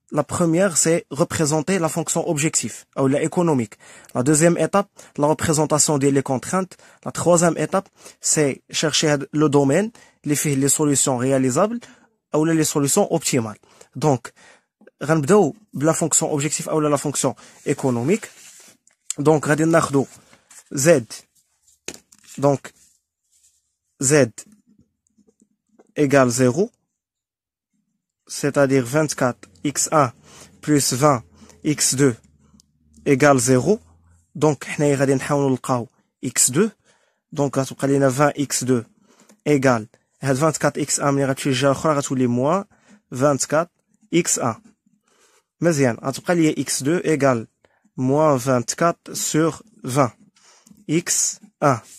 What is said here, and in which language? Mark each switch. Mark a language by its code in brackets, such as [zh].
[fr] La première, c'est représenter la fonction objectif, ou la économique. La deuxième étape, la représentation des contraintes. La troisième étape, c'est chercher le domaine, les solutions réalisables, ou les solutions optimales. Donc, [ar] غنبداو بلا [fr] fonction objectif ou la fonction économique. [ar] Donc, غادي ناخدو z. [fr] Donc, z égale 0. C'est-à-dire 24x1 plus 20x2 égale 0. [ar] Donc, حنايا غادي نحاولوا نلقاو x2. Donc, غتبقى لينا 20x2 égale هاد 24x1 ملي غتمشي للجهة الأخرى غتولي موان 24x1. مزيان، غتبقى ليا x2 égale موان 24 sur 20 x1.